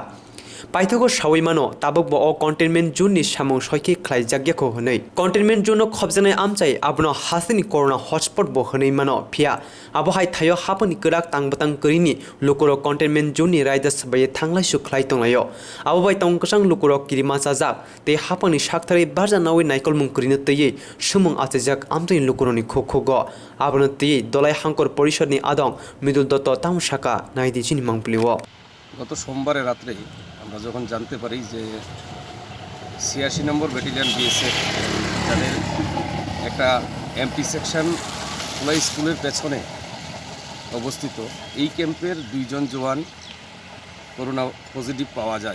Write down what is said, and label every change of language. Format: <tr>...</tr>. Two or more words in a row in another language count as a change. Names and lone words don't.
<trp>Paithago sawaimano tabuk bo</trp> <en>containment zone</en> <trp>ni samung soike khlaijagyako honei</trp> <en>containment zone</en> <trp>khobjanai amchai abono hasini</trp> <en>corona hotspot</en> <trp>bo honei mano phia abo hai thayo haponi krak tangbatang korini lokoro</trp> <en>containment zone</en> <trp>ni raida sabai thanglai su khlai tonglayo abo bai tongkasang lokoro kirima chajak te haponi sakthari barja nawi naikol mung korino tei sumung achajak amtoi lokoro ni khokhogo abono tei dolai hangkor porishod ni adong midul dotto tamsaka naidi chini mangpliwo</trp> <bn>গত সোমবারে রাত্রে আমরা যখন জানতে পারি যে 86 নম্বর ব্যাটালিয়ন বিএসএফ তাদের একটা এমপি সেকশন ফুলাই স্কুলের পেছনে অবস্থিত এই ক্যাম্পের দুইজন জওয়ান</bn> <en>corona positive</en> <bn>পাওয়া যায়।</bn>